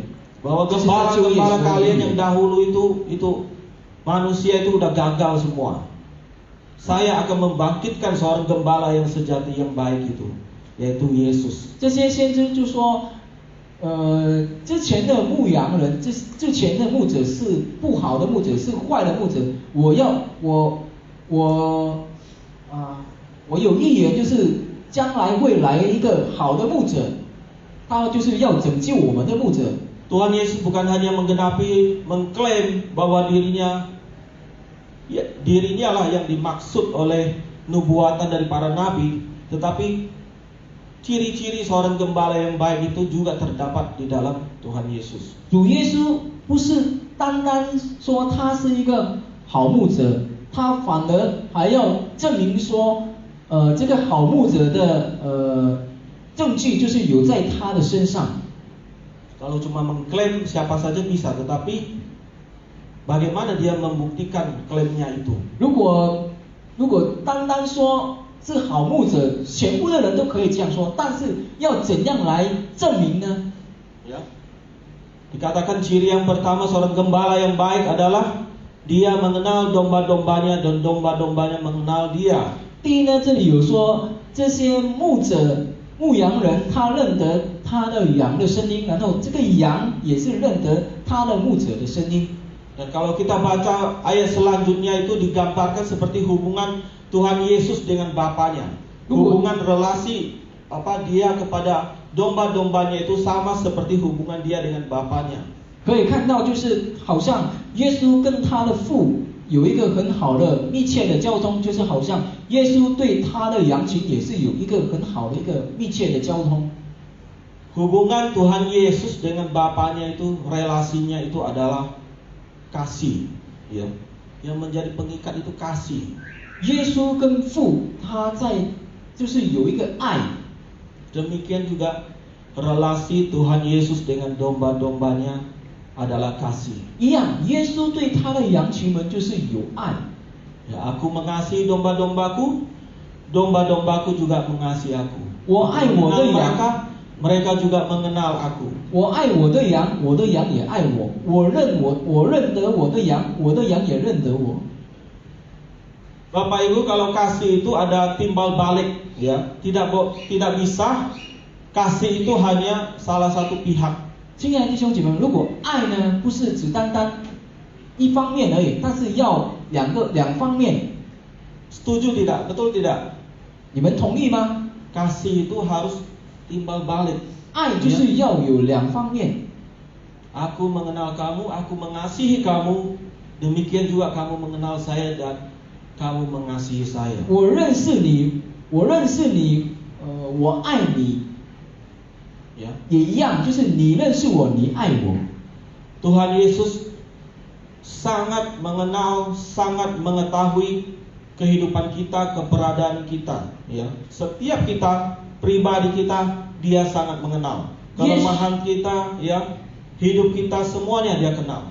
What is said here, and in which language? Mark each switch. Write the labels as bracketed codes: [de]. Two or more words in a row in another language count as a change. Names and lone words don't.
[id] Bahwa gembala-gembala kalian yang dahulu itu manusia itu udah gagal semua. Saya akan membangkitkan seorang gembala yang sejati yang baik itu, yaitu Yesus. [zh] 这些先知就说，之前的牧羊人，之前的牧者是不好的牧者，是坏的牧者。我有预言，就是将来会来一个好的牧者，他就是要拯救我们的牧者。 [id] Tuhan Yesus bukan hanya mengklaim bahwa dirinya lah yang dimaksud oleh nubuatan dari para nabi, tetapi ciri-ciri seorang gembala yang baik itu juga terdapat di dalam Tuhan Yesus. [zh] 主耶稣不是单单说他是一个好牧者，他反而还要证明说，这个好牧者的证据就是有在他的身上。 [id] Kalau cuma mengklaim siapa saja bisa, tetapi bagaimana dia membuktikan klaimnya itu? [zh] 如果单单说是好牧者，全部的人都可以这样说，但是要怎样来证明呢？ [id] Ya. Dikatakan ciri yang pertama seorang gembala yang baik adalah dia mengenal domba-dombanya dan domba-dombanya mengenal dia. [zh] 第一呢，这里有说这些牧羊人他认得他的羊的声音，然后这个羊也是认得他的牧者的声音。 [id] Dan kalau kita baca ayat selanjutnya itu digambarkan seperti hubungan Tuhan Yesus dengan Bapaknya. Hubungan relasi dia kepada domba-dombanya itu sama seperti hubungan dia dengan Bapaknya. [zh] 可以看到，就是好像耶稣跟他的父有一个很好的密切的交通，就是好像耶稣对他的羊群也是有一个很好的一个密切的交通。 [id] Hubungan Tuhan Yesus dengan Bapaknya itu relasinya itu adalah kasih, ya. Yang menjadi pengikat itu kasih. [zh] 耶稣跟父他就是有一个爱。 [id] Demikian juga relasi Tuhan Yesus dengan domba-dombanya adalah kasih. [zh] 一样，耶稣对他的羊群们就是有爱。 [id] Ya, aku mengasihi domba-dombaku, domba-dombaku juga mengasihi aku. [zh] 我爱我的 [id] Dengan [zh] 羊， [id] mereka mereka juga mengenal aku. [zh] 我爱我的羊，我的羊也爱我。我认得我的羊，我的羊也认得我。 [id] Bapak Ibu, kalau kasih itu ada timbal balik, ya, tidak bisa kasih itu hanya salah satu pihak. [zh] 亲爱的弟兄姐妹们，如果爱呢不是只单单一方面而已，但是要两方面， [id] Setuju tidak? Betul tidak? [zh] 你们同意吗？ [id] Kasih itu harus timbal balik. [zh] 爱就是要有两方面。 [id] Aku mengenal kamu, aku mengasihi kamu, demikian juga kamu mengenal saya dan kamu mengasihi saya. [zh] 我认识你，我爱你， [id] Ya. [zh] 也一样，就是你认识我，你爱我。 [id] Tuhan Yesus sangat mengenal, sangat mengetahui kehidupan kita, keberadaan kita, ya. Setiap kita, pribadi kita, dia sangat mengenal. Kelemahan kita, ya, hidup kita semuanya dia kenal.